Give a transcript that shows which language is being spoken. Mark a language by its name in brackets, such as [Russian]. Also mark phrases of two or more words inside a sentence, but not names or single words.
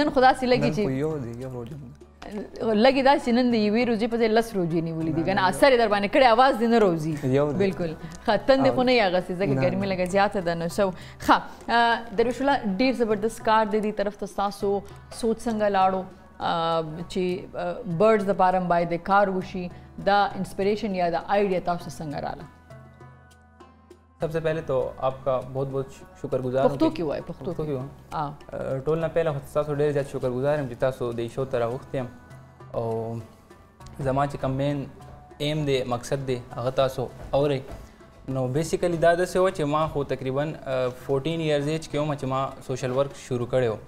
[Pashto] نن خو داسې لګي چې لګي داسې چې نن د یوې روجې په ځای 10 روجې نیولي دي که نه, اثر یې در باندې کړی, اواز دې نه روځي. بالکل ښه, تندې خو نه یې اغوستې ځکه ګرمي لږه زیاته ده. نو سو ښه درویش الله, ډېر زبردست کار دی. دې طرف ته ستاسو سوچ څنګه لاړو چې برډز دپاره هم باید کار وشي, دا انسپریشن یا دا آئیډیا تاسو څنګه راله؟ [Urdu] سب سے پہلے تو آپ کا بہت بہت شکر گزار ہوں. [Pashto] پښتو کې وایي, پښتو کې وایي. ټول نه پهله خو تاسو ډېر زیات شکر گزار یم چې تاسو د شو ته راغوښتي یم, او زما چې کوم [English] main aim [Pashto] دی, مقصد دی, هغه تاسو اورئ. نو بیسیکلی دا داسې وه چې ما خو تقریبا 14 [English] years age [Pashto] کې وم چې ما [English] social work [Pashto] شروع کړی و.